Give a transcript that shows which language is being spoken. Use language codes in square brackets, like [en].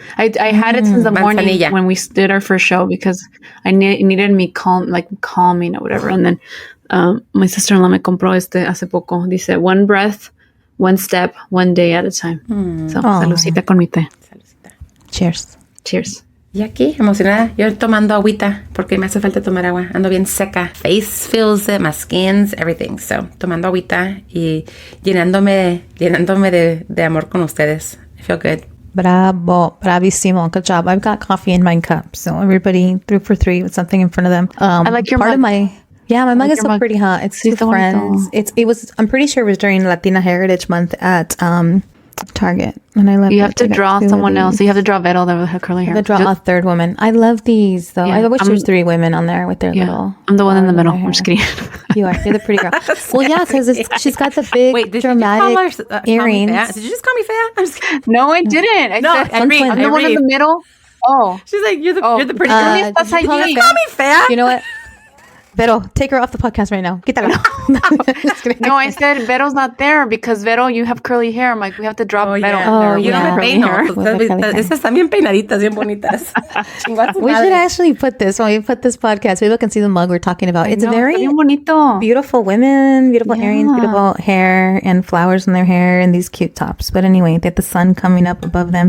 [en] I had it since the morning when we did our first show because I needed me calming or whatever. And then my sister-in-law [es] me compró hace poco. [en] Dice, one breath, one step, one day at a time. [es] So, saludcita con mi té. [en] Cheers. Cheers. [es] Y aquí, emocionada, yo tomando agüita porque me hace falta tomar agua. Ando bien seca. [en] Face feels it, my skin's, everything. [es] So, tomando agüita y llenándome de amor con ustedes. [en] I feel good. Bravo. Bravissimo. Good job. I've got coffee in my cup. So everybody 3 for 3 with something in front of them. I like your mug. My mug is so pretty, huh? It's two friends. I'm pretty sure it was during Latina Heritage Month at Target, and I love. You have to draw someone else. You have to draw Vettel with her curly hair. I have to draw a third woman. I love these though. Yeah, I wish there's 3 women on there with their little. I'm the one in the middle. I'm just kidding. You're the pretty girl. Well, yeah, because she's got the big dramatic earrings. Did you just call me fat? I'm just kidding. No, I didn't. I said I'm the one in the middle. Oh, she's like you're the pretty girl. You just call me fat. You know what? Vero, take her off the podcast right now. [es] Quítala. [en] No, I said Vero's not there because Vero, you have curly hair. I'm like, we have to drop Vero. [es] Oh, yo no me peino. Esas están bien peinaditas, bien bonitas. [en] We should actually put this, when we put this podcast, we look and see the mug we're talking about. It's very [es] bonito. [en] Beautiful women, beautiful earrings, beautiful hair, and flowers in their hair, and these cute tops. But anyway, they have the sun coming up above them.